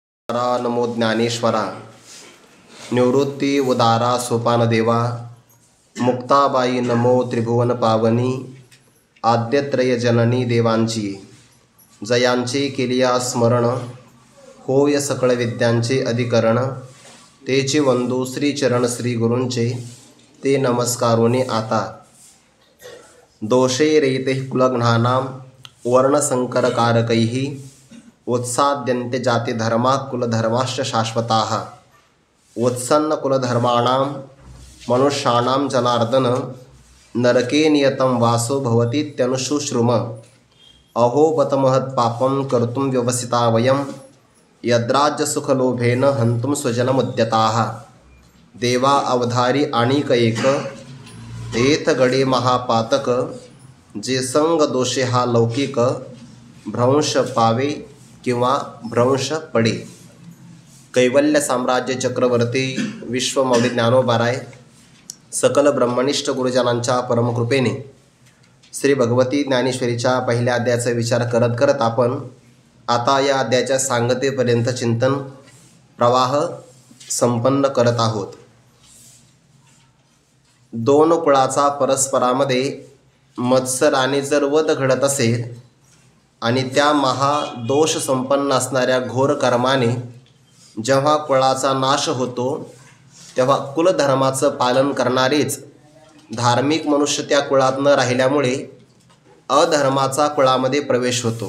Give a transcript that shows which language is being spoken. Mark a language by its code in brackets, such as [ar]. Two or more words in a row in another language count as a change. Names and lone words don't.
[mr] नमो ज्ञानेश्वरा, निवृत्ती उदारा सोपान देवा, मुक्ताबाई नमो त्रिभुवन पावनी, आद्यत्रय जननी देवांची, जयांचे केलिया स्मरण, होय सकळ विद्यांचे अधिकरण, तेचे वंदू श्री चरण श्री गुरूंचे, ते नमस्कारोनी आता. [sa] दोषे रेते कुलघ्नानां वर्णसंकरकारकैः, उत्साद्यन्ते जाति धर्मा कुलधर्माश्च शाश्वताः. उत्सन्न कुलधर्माणां मनुष्याणां जनार्दन, नरके नियतं वासो भवतीत्यनुशुश्रुम. अहो बत महत्पापं कर्तुं व्यवसिता वयं, यद्राज्यसुखलोभेन हन्तुं स्वजनमुद्यताः. [mr] देवा अवधारी आणिक एक, तेथ गडे महापातक, जे संग दोषे हा लौकिक, भ्रंश पावे किंवा भ्रंश पडे. कैवल्य साम्राज्य चक्रवर्ती विश्वमौली ज्ञानोबाराय सकल ब्रह्मनिष्ठ गुरुजनांच्या परमकृपेने श्री भगवती ज्ञानेश्वरीच्या पहिल्या अध्यायाचा विचार करत करत आपण आता या अध्यायाच्या सांगतेपर्यंत चिंतन प्रवाह संपन्न करत आहोत. दोन कुळाचा परस्परामध्ये मत्सराने जर वध घडत असेल आणि त्या महादोष संपन्न असणाऱ्या घोर कर्माने जेव्हा कुळाचा नाश होतो, तेव्हा कुलधर्माचं पालन करणारेच धार्मिक मनुष्य त्या कुळात न राहिल्यामुळे अधर्माचा कुळामध्ये प्रवेश होतो.